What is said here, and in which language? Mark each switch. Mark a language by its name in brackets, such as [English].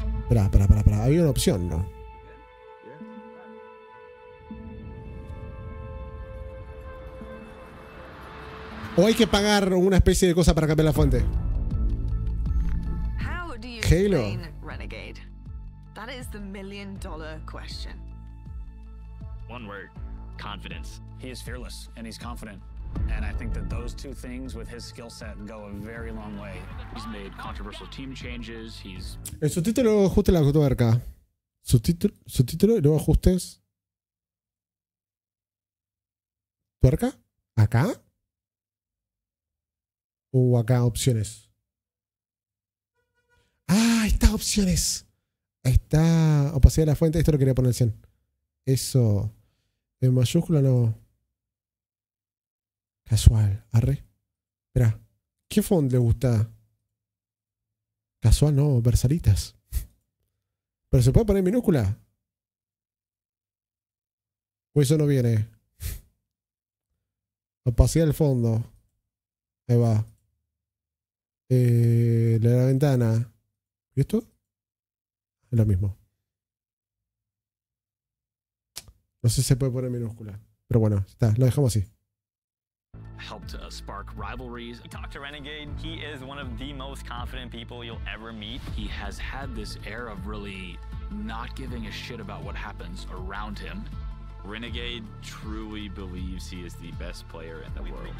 [Spanish] Espera. Había una opción, ¿no? O hay que pagar una especie de cosa para cambiar la fuente. [English] Halo. Renegade? That is the $1 million question. One word, confidence. He is fearless and he's confident. And I think that those two things with his skill set go a very long way. He's made controversial team changes. He's... [Spanish] El subtítulo luego ajuste la tuerca. Subtítulo y luego ajustes. ¿Tuerca? ¿Acá? ¿O acá opciones? Ah, ahí está opciones. Ahí está opacidad de la fuente. Esto lo quería poner 100. Eso. En mayúscula no. Casual. Arre. Espera. ¿Qué font le gusta? Casual no. Versalitas. Pero se puede poner en minúscula. O eso no viene. Opacidad del fondo. Ahí va. La ventana. ¿Y esto? Es lo mismo. No sé si se puede poner en minúscula. Pero bueno, está. Lo dejamos así. [English] helped spark rivalries. You talk to Renegade, he is one of the most confident people you'll ever meet. He has had this air of really not giving a shit about what happens around him. Renegade truly believes he is the best player in the world.